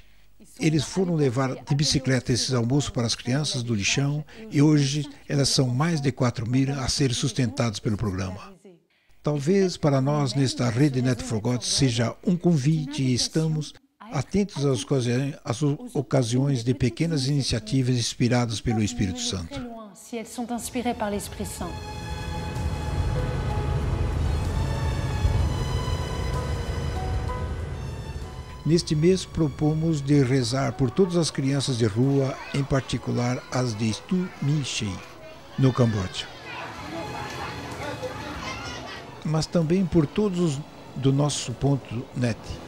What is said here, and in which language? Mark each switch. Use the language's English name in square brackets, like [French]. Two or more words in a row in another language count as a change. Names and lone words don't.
[Portuguese] Eles foram levar de bicicleta esses almoços para as crianças do lixão e hoje elas são mais de 4.000 a serem sustentadas pelo programa. Talvez para nós nesta rede Net for God seja um convite e estamos atentos às ocasiões de pequenas iniciativas inspiradas pelo Espírito Santo. [French] si elles sont inspirées par l'Esprit Saint. [Portuguese] Neste mês, propomos de rezar por todas as crianças de rua, em particular as de Stu Michei, no Camboja. Mas também por todos do nosso ponto net.